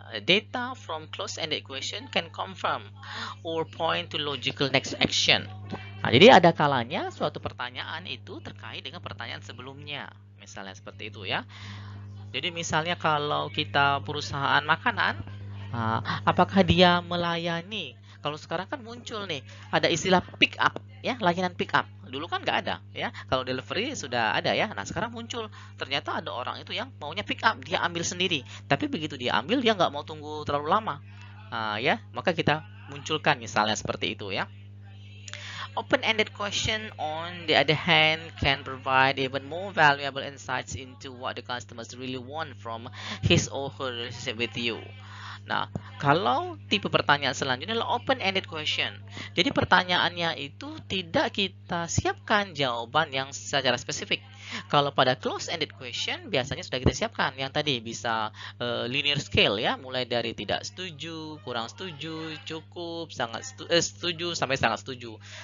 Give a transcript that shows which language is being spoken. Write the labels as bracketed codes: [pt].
[en] Data from close-ended question can confirm or point to logical next action. [id] Nah, jadi ada kalanya suatu pertanyaan itu terkait dengan pertanyaan sebelumnya. Misalnya seperti itu ya. Jadi misalnya kalau kita perusahaan makanan, apakah dia melayani? Kalau sekarang kan muncul nih, ada istilah pick up ya, layanan pick up. Dulu kan nggak ada ya. Kalau delivery sudah ada ya. Nah sekarang muncul, ternyata ada orang itu yang maunya pick up, dia ambil sendiri. Tapi begitu dia ambil, dia nggak mau tunggu terlalu lama. Ya, maka kita munculkan misalnya seperti itu ya. [en] Open-ended question, on the other hand, can provide even more valuable insights into what the customers really want from his or her relationship with you. [id] Nah, kalau tipe pertanyaan selanjutnya adalah open-ended question. Jadi pertanyaannya itu tidak kita siapkan jawaban yang secara spesifik. Kalau pada close-ended question biasanya sudah kita siapkan. Yang tadi bisa linear scale ya, mulai dari tidak setuju, kurang setuju, cukup, sangat setuju, sampai sangat setuju.